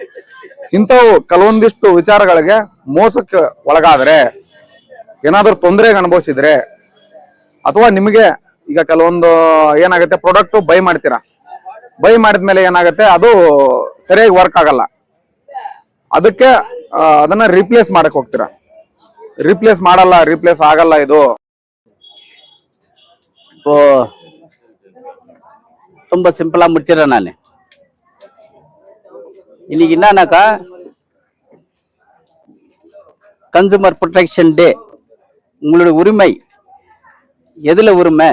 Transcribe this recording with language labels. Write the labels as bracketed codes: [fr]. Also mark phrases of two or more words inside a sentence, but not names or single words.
[kn] ಇಂಥವು ಕೆಲವೊಂದಿಷ್ಟು ವಿಚಾರಗಳಿಗೆ ಮೋಸಕ್ಕೆ ಒಳಗಾದ್ರೆ, ಏನಾದ್ರೂ ತೊಂದರೆಗೆ ಅನುಭವಿಸಿದ್ರೆ, ಅಥವಾ ನಿಮಗೆ ಈಗ ಕೆಲವೊಂದು ಏನಾಗುತ್ತೆ [en] product buy [kn] ಮಾಡ್ತೀರಾ, ಬೈ ಮಾಡಿದ್ಮೇಲೆ ಏನಾಗುತ್ತೆ ಅದು ಸರಿಯಾಗಿ ವರ್ಕ್ ಆಗಲ್ಲ, ಅದಕ್ಕೆ ಅದನ್ನ ರೀಪ್ಲೇಸ್ ಮಾಡಕ್ ಹೋಗ್ತೀರಾ. ರೀಪ್ಲೇಸ್ ಆಗಲ್ಲ ಇದು. [ta] இப்போ ரொம்ப சிம்பிளா முடிச்சிடறேன் நான். இன்னைக்கு என்னன்னாக்கா [en] consumer protection day. [ta] உங்களுடைய உரிமை எதுல உரிமை?